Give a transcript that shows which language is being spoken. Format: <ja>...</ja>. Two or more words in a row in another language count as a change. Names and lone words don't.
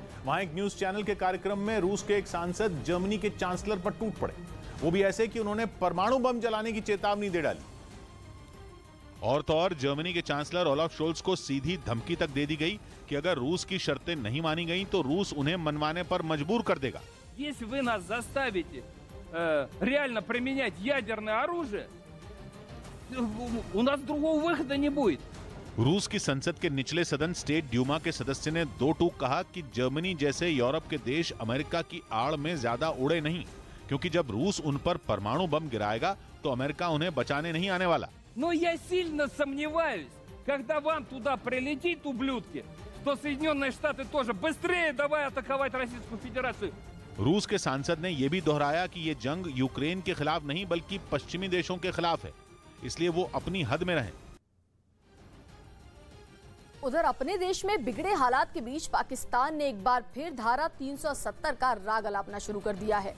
<hi>वहां एक न्यूज चैनल के कार्यक्रम में रूस के एक सांसद जर्मनी के चांसलर पर टूट पड़े, वो भी ऐसे कि उन्होंने परमाणु बम जलाने की चेतावनी दे डाली। और तो और जर्मनी के चांसलर ओलाफ शोल्ज को सीधी धमकी तक दे दी गई कि अगर रूस की शर्तें नहीं मानी गईं तो रूस उन्हें मनवाने पर मजबूर कर देगा।</hi> <ru>Если вы нас заставите реально применять ядерное оружие, у нас другого выхода не будет।</ru> <hi>रूस की संसद के निचले सदन स्टेट ड्यूमा के सदस्य ने 2 टूक कहा कि जर्मनी जैसे यूरोप के देश अमेरिका की आड़ में ज्यादा उड़े नहीं, क्योंकि जब रूस उन पर परमाणु बम गिराएगा तो अमेरिका उन्हें बचाने नहीं आने वाला।</hi> <ru>Но я сильно сомневаюсь, когда вам туда прилетит, ублюдки, то Соединенные Штаты тоже быстрее давай атаковать Российскую Федерацию.</ru> <hi>रूस के सांसद ने यह भी दोहराया कि ये जंग यूक्रेन के खिलाफ नहीं बल्कि पश्चिमी देशों के खिलाफ है, इसलिए वो अपनी हद में रहें। उधर अपने देश में बिगड़े हालात के बीच पाकिस्तान ने एक बार फिर धारा 370 का राग अलापना शुरू कर दिया है।</hi>